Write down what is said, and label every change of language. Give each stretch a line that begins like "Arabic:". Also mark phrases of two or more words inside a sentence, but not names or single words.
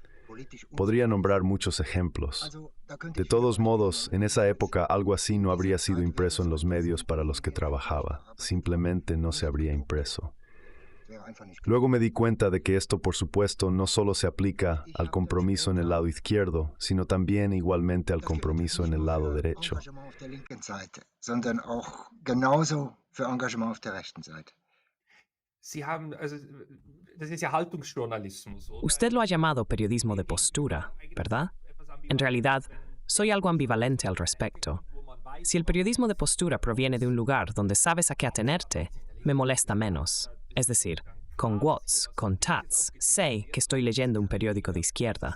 Spanish: Podría nombrar muchos ejemplos. De todos modos, en esa época algo así no habría sido impreso en los medios para los que trabajaba. Simplemente no se habría impreso. Luego me di cuenta de que esto, por supuesto, no solo se aplica al compromiso en el lado izquierdo, sino también igualmente al compromiso en el lado derecho.
German: Engagement auf der linken Seite, sondern auch genauso für Engagement auf der rechten Seite. Sie haben, also, das ist ja Haltungsjournalismus, oder?
Spanish: Usted lo ha llamado periodismo de postura, ¿verdad? En realidad, soy algo ambivalente al respecto. Si el periodismo de postura proviene de un lugar donde sabes a qué atenerte, me molesta menos. Es decir, con Watts, con Taz, sé que estoy leyendo un periódico de izquierda.